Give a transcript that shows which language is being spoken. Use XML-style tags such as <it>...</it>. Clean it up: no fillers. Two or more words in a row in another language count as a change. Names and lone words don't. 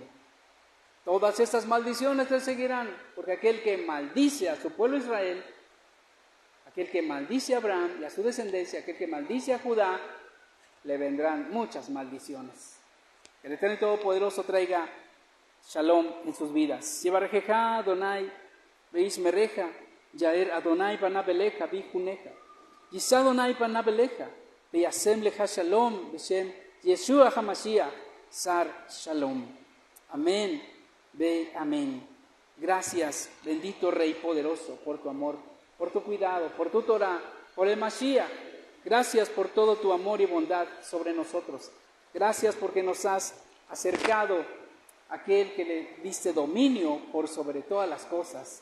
<es>Todas estas maldiciones le seguirán, porque aquel que maldice a su pueblo Israel, aquel que maldice a Abraham y a su descendencia, aquel que maldice a Judá, le vendrán muchas maldiciones. Que el Eterno y Todopoderoso traiga shalom en sus vidas.</es> <he>יברכך אדני וישמרך יאר אדני פניו אליך ויחנך ישא אדני פניו אליך וישם לך שלום בשם ישוע המשיח שר שלום.</he> <es>Amén, ve amén. Gracias, bendito Rey poderoso, por tu amor, por tu cuidado, por tu Torah, por el Mashiach. Gracias por todo tu amor y bondad sobre nosotros. Gracias porque nos has acercado a aquel que le diste dominio por sobre todas las cosas.</es>